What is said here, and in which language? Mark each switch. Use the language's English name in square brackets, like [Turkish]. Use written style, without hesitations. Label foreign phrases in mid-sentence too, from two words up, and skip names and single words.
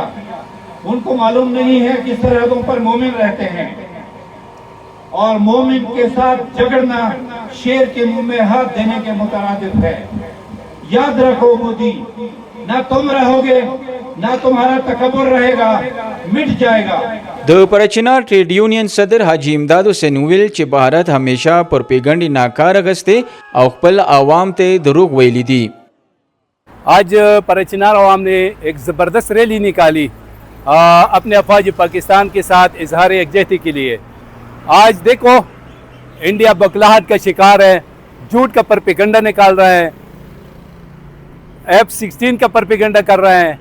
[Urdu] ان کو معلوم نہیں ہے کہ سرحدوں پر مومن رہتے ہیں اور مومن کے ساتھ جھگڑنا شیر کے منہ میں ہاتھ دینے کے مترادف ہے. یاد رکھو مودی، نہ تم رہو گے نہ تمہارا تکبر رہے گا، مٹ جائے گا. [Pashto] د پرچینار ټریډ یونین صدر حاجی امداد حسین ویل چې بهرت همیشه پروپیګنډي ناکاره غسته او خپل عوام ته دروغ ویلي دي. [Urdu] آج پرچینار عوام نے ایک زبردست ریلی نکالی اپنے افواج پاکستان کے ساتھ اظہار یکجہتی کے لیے. آج دیکھو انڈیا بوکھلاہٹ کا شکار ہے، جھوٹ کا پروپیگنڈا نکال رہے ہیں، F-16 کا پروپیگنڈا کر رہے ہیں.